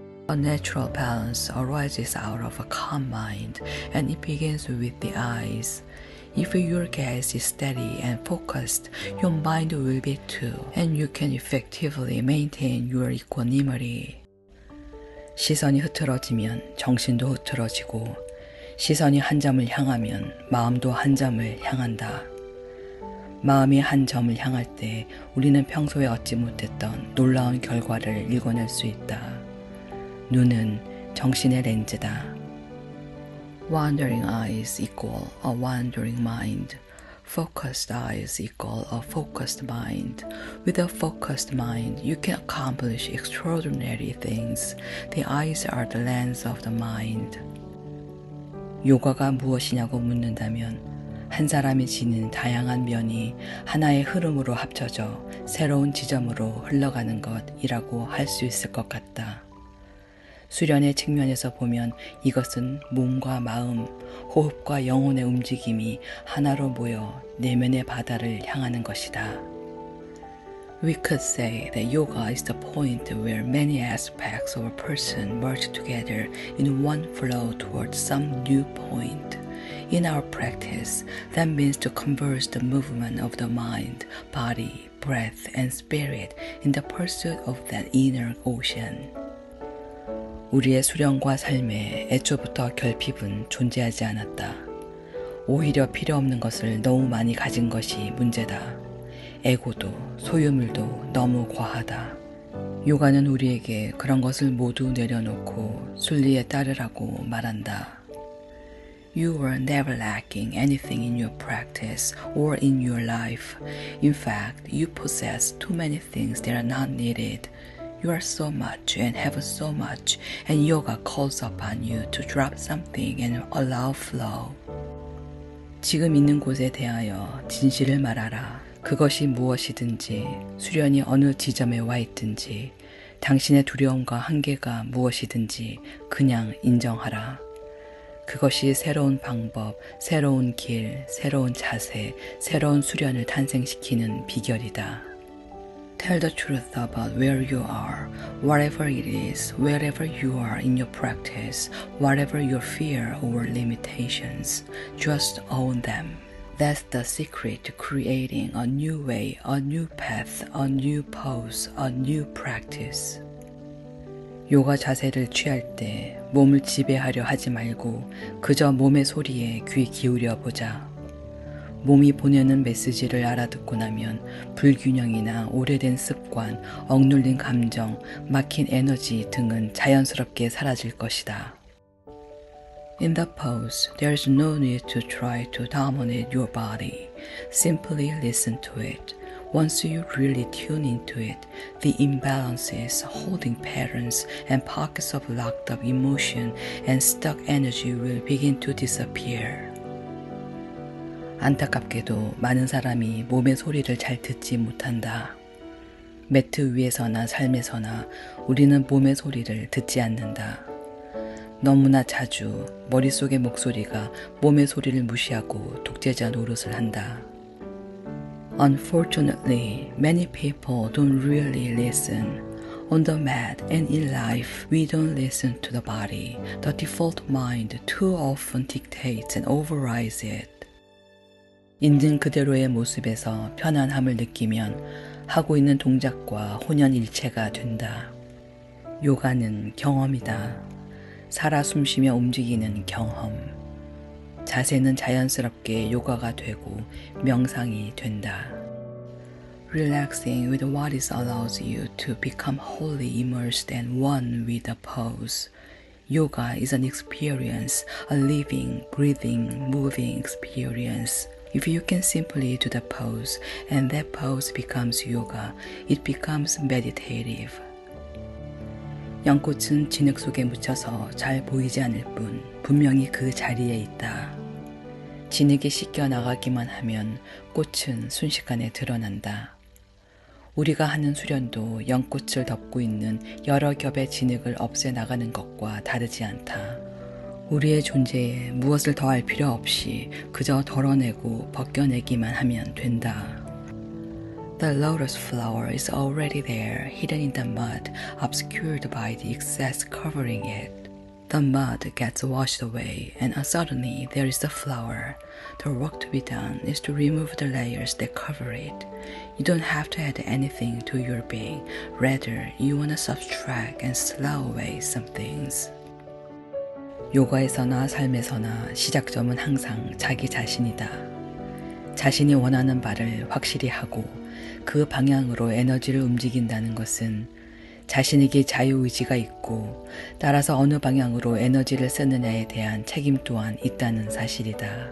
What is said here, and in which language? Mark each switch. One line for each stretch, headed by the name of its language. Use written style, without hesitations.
English: A natural balance arises out of a calm mind and it begins with the eyes. If your gaze is steady and focused, your mind will be too, and you can effectively maintain your equanimity.
Korean: 시선이 흐트러지면 정신도 흐트러지고, 시선이 한 점을 향하면 마음도 한 점을 향한다. 마음이 한 점을 향할 때 우리는 평소에 얻지 못했던 놀라운 결과를 읽어낼 수 있다. 눈은 정신의 렌즈다.
English: Wandering eyes equal a wandering mind. Focused eyes equal a focused mind. With a focused mind, you can accomplish extraordinary things. The eyes are the lens of the mind.
Korean: 요가가 무엇이냐고 묻는다면 한 사람이 지닌 다양한 면이 하나의 흐름으로 합쳐져 새로운 지점으로 흘러가는 것이라고 할 수 있을 것 같다. 수련의 측면에서 보면 이것은 몸과 마음, 호흡과 영혼의 움직임이 하나로 모여 내면의 바다를 향하는 것이다.
English: We could say that yoga is the point where many aspects of a person merge together in one flow towards some new point. In our practice, that means to converge the movement of the mind, body, breath, and spirit in the pursuit of that inner ocean.
Korean: 우리의 수련과 삶에 애초부터 결핍은 존재하지 않았다. 오히려 필요 없는 것을 너무 많이 가진 것이 문제다. 에고도 소유물도 너무 과하다. 요가는 우리에게 그런 것을 모두 내려놓고 순리에 따르라고 말한다.
English: You were never lacking anything in your practice or in your life. In fact, you possess too many things that are not needed. You are so much and have so much, and yoga calls upon you to drop something and allow flow.
Korean: 지금 있는 곳에 대하여 진실을 말하라. 그것이 무엇이든지, 수련이 어느 지점에 와 있든지, 당신의 두려움과 한계가 무엇이든지 그냥 인정하라. 그것이 새로운 방법, 새로운 길, 새로운 자세, 새로운 수련을 탄생시키는 비결이다.
English: Tell the truth about where you are, whatever it is, wherever you are in your practice, whatever your fear or limitations, just own them. That's the secret to creating a new way, a new path, a new pose, a new practice.
Korean: 요가 자세를 취할 때 몸을 지배하려 하지 말고 그저 몸의 소리에 귀 기울여 보자. 몸이 보내는 메시지를 알아듣고 나면 불균형이나 오래된 습관, 억눌린 감정, 막힌 에너지 등은 자연스럽게 사라질 것이다.
English: In the pose, there's no need to try to dominate your body. Simply listen to it. Once you really tune into it, the imbalances, holding patterns, and pockets of locked up emotion and stuck energy will begin to disappear.
Korean: 안타깝게도 많은 사람이 몸의 소리를 잘 듣지 못한다. 매트 위에서나 삶에서나 우리는 몸의 소리를 듣지 않는다. 너무나 자주 머릿속의 목소리가 몸의 소리를 무시하고 독재자 노릇을 한다.
English: Unfortunately, many people don't really listen. On the mat and in life, we don't listen to the body. The default mind too often dictates and overrides it.
Korean: 있는 그대로의 모습에서 편안함을 느끼면 하고 있는 동작과 혼연일체가 된다. 요가는 경험이다. 살아 숨쉬며 움직이는 경험. 자세는 자연스럽게 요가가 되고 명상이 된다.
English: Relaxing with what is allows you to become wholly immersed and one with the pose. Yoga is an experience, a living, breathing, moving experience. If you can simply do the pose and that pose becomes yoga, it becomes meditative.
Korean: 연꽃은 진흙 속에 묻혀서 잘 보이지 않을 뿐 분명히 그 자리에 있다. 진흙이 씻겨 나가기만 하면 꽃은 순식간에 드러난다. 우리가 하는 수련도 연꽃을 덮고 있는 여러 겹의 진흙을 없애 나가는 것과 다르지 않다. 우리의 존재에 무엇을 더할 필요 없이 그저 덜어내고 벗겨내기만 하면 된다.
English: The lotus flower is already there, hidden in the mud, obscured by the excess covering it. The mud gets washed away, and suddenly there is the flower. The work to be done is to remove the layers that cover it. You don't have to add anything to your being. Rather, you want to subtract and slow away some things.
Korean: 요가에서나 삶에서나 시작점은 항상 자기 자신이다. 자신이 원하는 바를 확실히 하고 그 방향으로 에너지를 움직인다는 것은 자신에게 자유의지가 있고 따라서 어느 방향으로 에너지를 쓰느냐에 대한 책임 또한 있다는 사실이다.